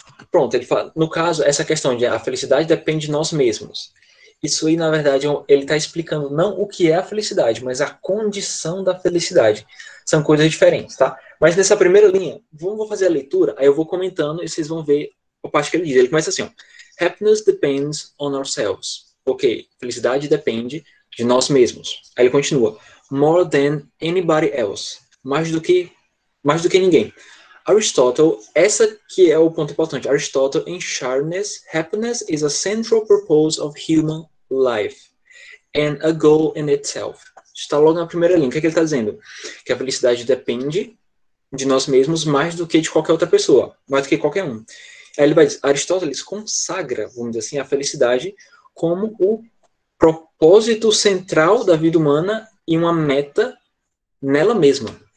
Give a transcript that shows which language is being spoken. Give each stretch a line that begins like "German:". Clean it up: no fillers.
Portuguese: Pronto, ele fala, no caso, essa questão de a felicidade depende de nós mesmos. Isso aí, na verdade, ele está explicando não o que é a felicidade, mas a condição da felicidade. São coisas diferentes, tá? Mas nessa primeira linha, vou fazer a leitura, aí eu vou comentando e vocês vão ver a parte que ele diz. Ele começa assim, ó.
English: Happiness depends on ourselves.
Portuguese: Ok, felicidade depende de nós mesmos. Aí ele continua.
English: More than anybody else.
Portuguese: Mais do que mais do que ninguém. Aristotle, essa que é o ponto importante.
English: Aristotle, in sharpness, happiness is a central purpose of human life and a goal in itself.
Portuguese: Está logo na primeira linha. O que ele está dizendo? Que a felicidade depende de nós mesmos mais do que de qualquer outra pessoa, mais do que qualquer um. Aí ele vai dizer, Aristóteles consagra, vamos dizer assim, a felicidade como o propósito central da vida humana e uma meta nela mesma.